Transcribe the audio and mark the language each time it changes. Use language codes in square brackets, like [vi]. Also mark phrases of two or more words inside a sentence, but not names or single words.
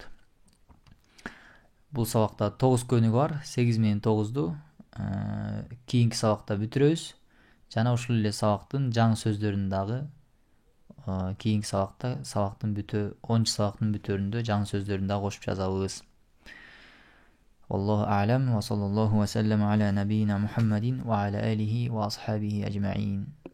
[ky] Бул сабакта 9 көнүгү бар. 8 менен 9ду кийинки сабакта бүтүрөбүз. Жана ушул эле сабактын жаңы сөздөрүн дагы кийинки сабакта сабактын 10 сабактын бүтөрүндө жаңы сөздөрүн дагы кошуп жазабыз. [ar] والله أعلم وصلى الله وسلم على نبينا محمد وعلى آله وأصحابه أجمعين.